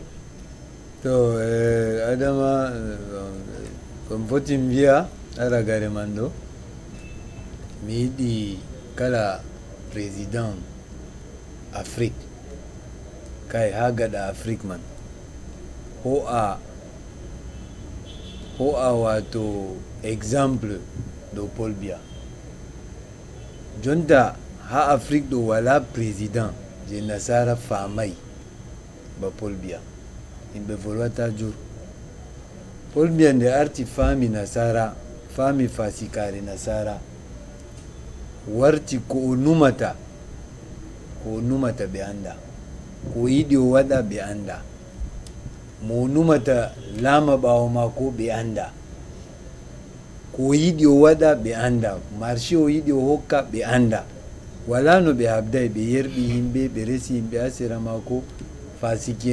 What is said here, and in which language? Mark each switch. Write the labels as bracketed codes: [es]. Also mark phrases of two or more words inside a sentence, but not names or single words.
[ff] to adama komi foti mbiya ragare man ɗo mi yiɗi kala président Afrique kay ha gaɗa Afrique man ho a wato exemple ɗo Paul Biya jonta ha Afrique ɗo wala président je nasara famai ba Paul Biya yimɓe volwata jur Paul Biya nde arti fami nasara fami fasikare nasara warti ko o numata ɓe anda ko yiɗi o waɗa ɓe anda mo numata lama ɓawo mako ɓe anda ko yiɗi o waɗa ɓe anda marché o yiɗi o hokka ɓe anda wala no ɓe habday ɓe yerɓi yimɓe ɓe resi yimɓe ha sera mako fasiki